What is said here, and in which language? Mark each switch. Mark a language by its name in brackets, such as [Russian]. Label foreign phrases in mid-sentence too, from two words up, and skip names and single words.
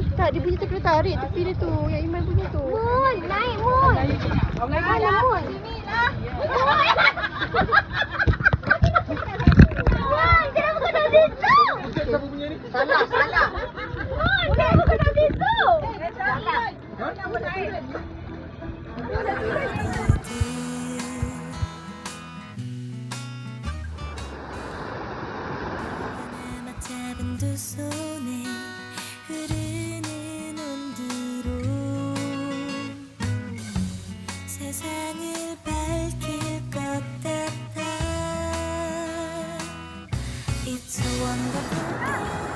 [Malay] Tak, dia punya terkena tarik tepi dia tu. Yang Iman punya tu. Mun, naik Mun. Mana Mun? Mun, kenapa kau dah situ? Salah. Mun, kenapa kau dah situ? [Korean] 잡은 두 손에 흐르는 온기로 세상을 밝힐 것 같아. [English] It's a wonderful day.